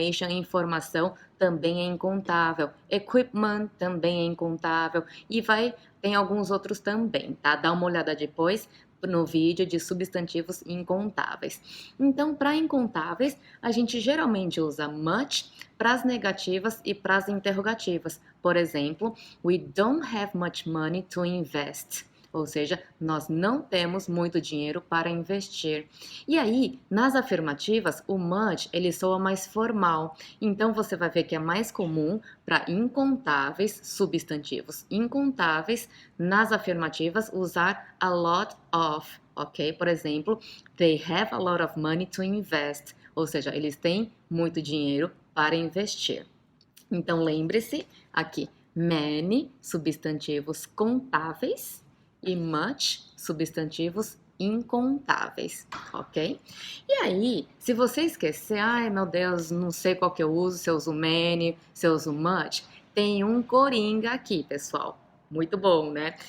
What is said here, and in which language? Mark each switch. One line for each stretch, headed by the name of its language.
Portuguese: Informação também é incontável. Equipment também é incontável. E tem alguns outros também, tá? Dá uma olhada depois no vídeo de substantivos incontáveis. Então, para incontáveis, a gente geralmente usa much para as negativas e para as interrogativas. Por exemplo,
English: we don't have much money to invest.
Portuguese: Ou seja, nós não temos muito dinheiro para investir. E aí, nas afirmativas, o much ele soa mais formal. Então você vai ver que é mais comum para incontáveis substantivos incontáveis nas afirmativas usar
English: a lot of,
Portuguese: ok? Por exemplo,
English: they have a lot of money to invest.
Portuguese: Ou seja, eles têm muito dinheiro para investir. Então lembre-se aqui, many, substantivos contáveis e much, substantivos incontáveis, ok? E aí, se você esquecer, ai meu Deus, não sei qual que eu uso, se eu uso many, se eu uso much, tem um coringa aqui, pessoal. Muito bom, né?